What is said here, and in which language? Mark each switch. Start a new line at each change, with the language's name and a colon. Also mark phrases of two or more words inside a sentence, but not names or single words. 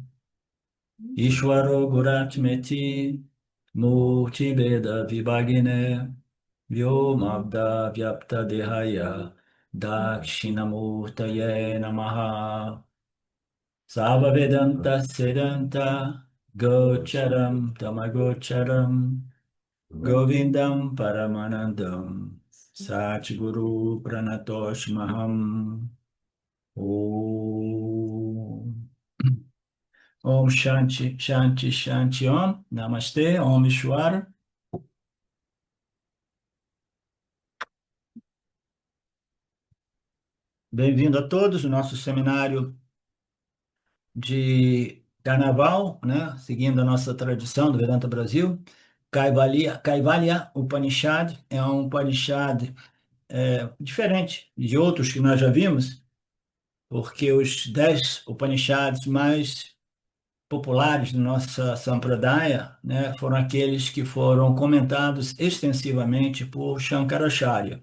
Sanskrit: Ishwaro Guratmeti Murtibeda Vibhagine Vyomabda Vyapta Dehaya Dakshinamurtaye Namaha Sava Vedanta Siddhanta Gocharam Tamagocharam Govindam Paramanandam Satguru Pranatosh Maham Om Om Shanti Shanti Shanti Om Namastê Om Ishwara.
Portuguese: Bem-vindo a todos no nosso seminário de Carnaval, né? Seguindo a nossa tradição do Vedanta Brasil. Kaivalya Upanishad é um Upanishad diferente de outros que nós já vimos, porque os 10 Upanishads mais populares da nossa Sampradaya, né, foram aqueles que foram comentados extensivamente por Shankaracharya.